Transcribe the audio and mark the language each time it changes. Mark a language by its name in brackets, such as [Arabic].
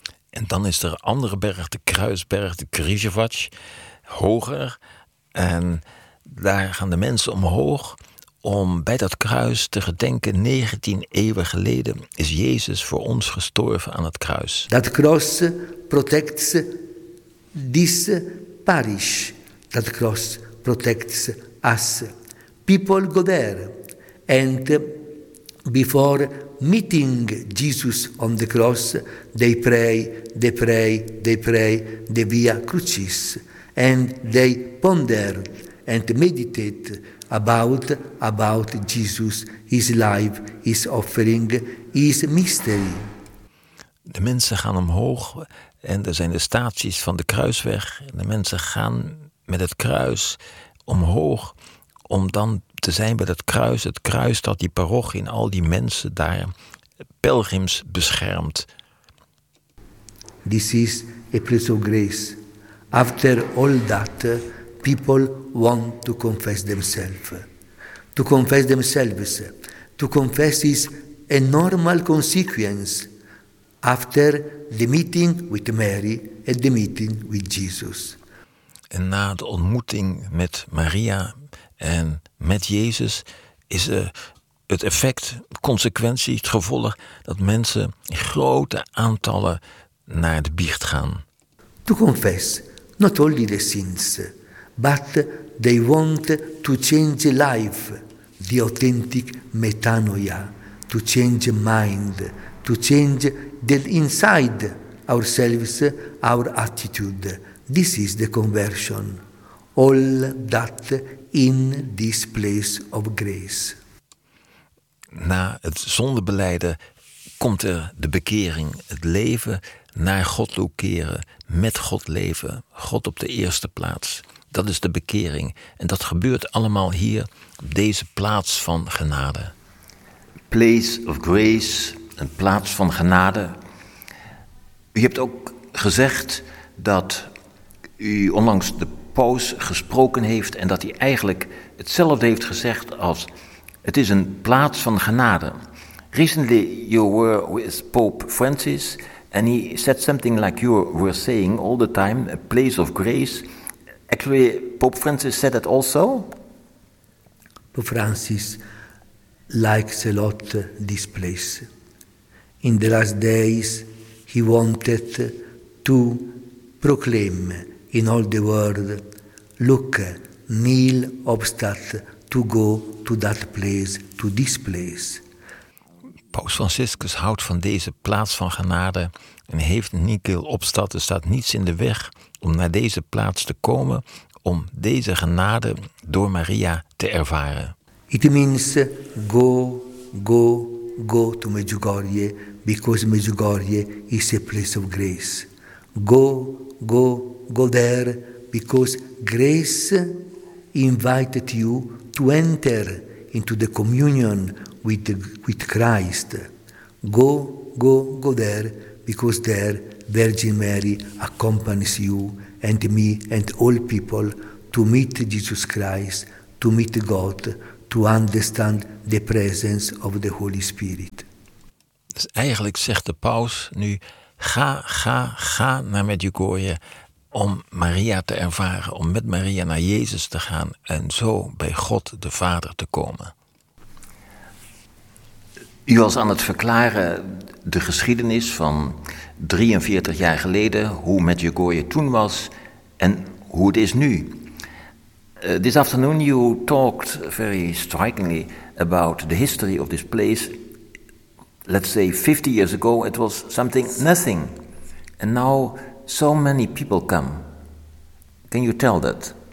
[Dutch] En dan is er een andere berg, de Kruisberg, de Križevac, hoger. En daar gaan de mensen omhoog om bij dat kruis te gedenken. 19 eeuwen geleden is Jezus voor ons gestorven aan het kruis. [English] Dat cross protects this parish. Dat cross protects us. People go there. And before meeting Jesus on the cross, they pray, they pray, they pray the Via Crucis. And they ponder and meditate about Jesus, his life, his offering, his mystery. [Dutch] De mensen gaan omhoog en er zijn de staties van de kruisweg. De mensen gaan met het kruis omhoog om dan te zijn bij het kruis dat die parochie en al die mensen daar, pelgrims, beschermt. [English] This is a place of grace. After all that, people want to confess themselves. To confess themselves. To confess is a normal consequence after the meeting with Mary and the meeting with Jesus. [Dutch] En na de ontmoeting met Maria en met Jezus is het effect, consequentie, het gevolg dat mensen in grote aantallen naar de biecht gaan. [English] To confess, not only the sins, but they want to change life, the authentic metanoia, to change mind, to change the inside ourselves, our attitude. This is the conversion. All that in this place of grace. [Dutch] Na het zondebelijden komt er de bekering, het leven naar God toe keren, met God leven, God op de eerste plaats. Dat is de bekering. En dat gebeurt allemaal hier, op deze plaats van genade. [English] Place of grace, [Dutch] een plaats van genade. U hebt ook gezegd dat u onlangs de paus gesproken heeft en dat hij eigenlijk hetzelfde heeft gezegd als het is een plaats van genade. [English] Recently you were with Pope Francis and he said something like you were saying all the time, a place of grace. Actually, Pope Francis said that also? Pope Francis likes a lot this place. In the last days he wanted to proclaim in all the world, look, nil obstat to go to that place, to this place. Paus Franciscus houdt van deze plaats van genade en heeft nikil obstat, er staat niets in de weg om naar deze plaats te komen, om deze genade door Maria te ervaren. It means go, go, go to Medjugorje, because Medjugorje is a place of grace. Go, go, go there, because grace invited you to enter into the communion with Christ. Go, go, go there, because there Virgin Mary accompanies you and me and all people to meet Jesus Christ, to meet God, to to understand the presence of the Holy Spirit. [Dutch] Dus eigenlijk zegt de paus nu, ga naar Medjugorje om Maria te ervaren, om met Maria naar Jezus te gaan en zo bij God de Vader te komen. U was aan het verklaren de geschiedenis van 43 jaar geleden, hoe Medjugorje toen was en hoe het is nu. [English] This afternoon you talked very strikingly about the history of this place. Let's say 50 years ago it was something, nothing. And now so many people come. Can you tell that?